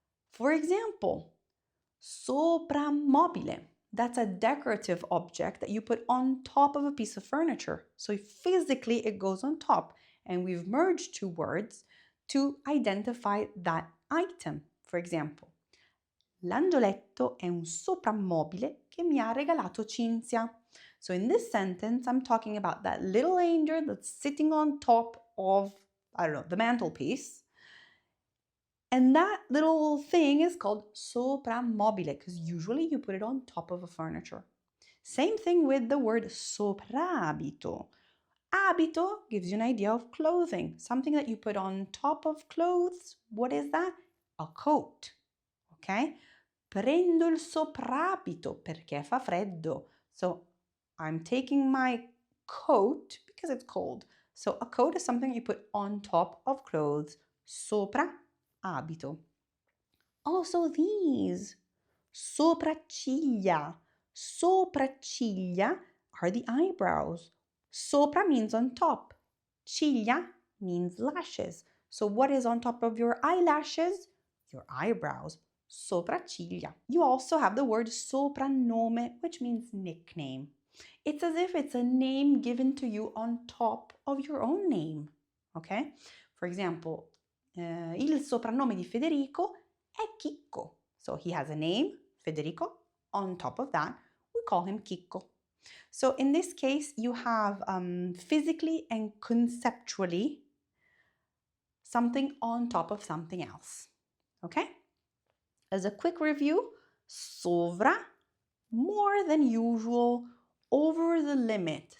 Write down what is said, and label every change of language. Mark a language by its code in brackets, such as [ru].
[en] For example, soprammobile. That's a decorative object that you put on top of a piece of furniture. So physically it goes on top. And we've merged two words to identify that item. For example, [it] l'angioletto è un soprammobile che mi ha regalato Cinzia. [en] So in this sentence, I'm talking about that little angel that's sitting on top of, I don't know, the mantelpiece. And that little thing is called soprammobile because usually you put it on top of a furniture. Same thing with the word soprabito. Abito gives you an idea of clothing, something that you put on top of clothes. What is that? A coat. Okay? [it] Prendo il soprabito perché fa freddo. [en] So I'm taking my coat because it's cold. So a coat is something you put on top of clothes. Sopra abito. Also these. Sopracciglia. Sopracciglia are the eyebrows. Sopra means on top. Ciglia means lashes. So what is on top of your eyelashes? Your eyebrows. Sopracciglia. You also have the word soprannome, which means nickname. It's as if it's a name given to you on top of your own name. Okay? For example, [it] il soprannome di Federico è Chicco. [en] So he has a name, Federico. On top of that, we call him Chicco. So in this case, you have physically and conceptually something on top of something else. Okay? As a quick review, sovra, more than usual, over the limit.